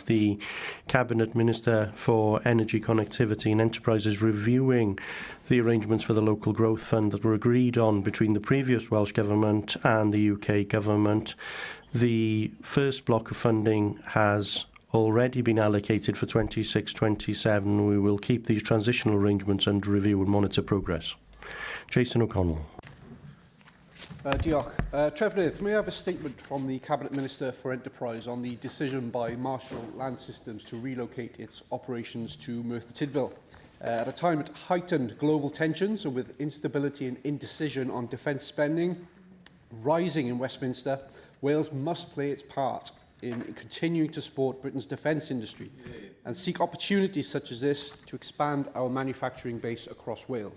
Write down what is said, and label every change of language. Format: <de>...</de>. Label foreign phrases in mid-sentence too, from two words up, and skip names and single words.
<en>The Cabinet Minister for Energy, Connectivity and Enterprise is reviewing the arrangements for the Local Growth Fund that were agreed on between the previous Welsh Government and the UK Government. The first block of funding has already been allocated for 26-27. We will keep these transitional arrangements under review and monitor progress. Jason O'Connell.</en> <cy>Diolch. Trefnydd,</cy> <en>may I have a statement from the Cabinet Minister for Enterprise on the decision by Marshall Land Systems to relocate its operations to Merthyr Tydfil? At a time of heightened global tensions and with instability and indecision on defence spending rising in Westminster, Wales must play its part in continuing to support Britain's defence industry and seek opportunities such as this to expand our manufacturing base across Wales.</en>